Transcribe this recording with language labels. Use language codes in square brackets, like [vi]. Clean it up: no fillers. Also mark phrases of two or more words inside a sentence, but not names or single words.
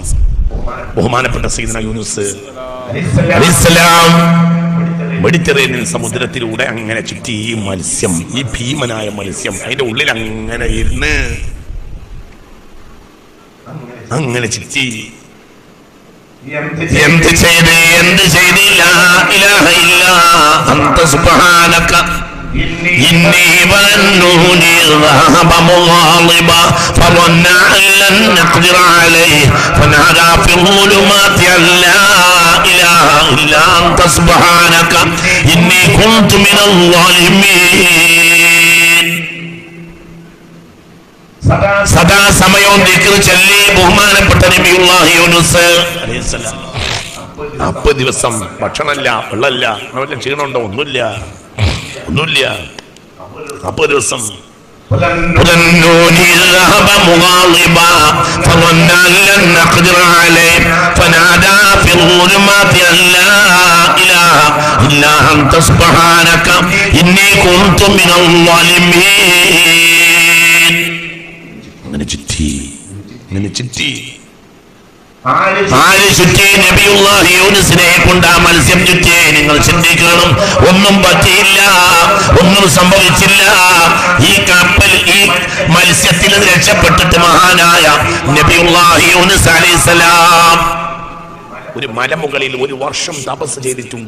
[ml] ബഹുമാനപ്പെട്ട സയ്യിദുനാ യൂനുസ് അലൈഹിസ്സലാം മെഡിറ്ററേനിയൻ സമുദ്രത്തിലൂടെ അങ്ങനെ ചുറ്റി. ഈ മത്സ്യം, ഈ ഭീമനായ മത്സ്യം അതിന്റെ ഉള്ളിൽ അങ്ങനെ ഇരുന്ന് അങ്ങനെ ചുറ്റി. എന്ത് ചെയ്തില്ല? [ar] إله إلا أنت سبحانك إني ظنوني ذهب مغاضبا فظن أن لن نقدر عليه فنادى في الظلمات أن لا إله إلا أنت سبحانك إني كنت من الظالمين. [ml] സദാ സമയവും ദിക്ർ ചൊല്ലി ബഹുമാനപ്പെട്ട നബിയുല്ലാഹി യൂനുസ് അലൈഹിസ്സലാം 40 ദിവസം ഭക്ഷണമില്ല, വെള്ളമില്ല, വല്ല ക്ഷീണമുണ്ടോ? ഒന്നുമില്ല. 40 ദിവസം. [ar] ظنوني ذهب مغاضبا فظن أن لن نقدر عليه فنادى في الظلمات أن لا إله إلا أنت سبحانك إني كنت من الظالمين. [ml] അങ്ങനെ ചുറ്റി നബിയുല്ലാഹി യൂനുസിനെ കൊണ്ട് ആ മത്സ്യം ചുറ്റി. നിങ്ങൾ ചിന്തിക്കണം, ഒന്നും പറ്റിയില്ല, ഒന്നും സംഭവിച്ചില്ല. ഈ കപ്പൽ, ഈ മത്സ്യത്തിൽ രക്ഷപ്പെട്ടിട്ട് മഹാനായ നബിയുല്ലാഹി യൂനുസ് അലൈഹിസ്സലാം ഒരു മലമുകളിൽ 1 വർഷം തപസ് ചെയ്തിട്ടുണ്ട്.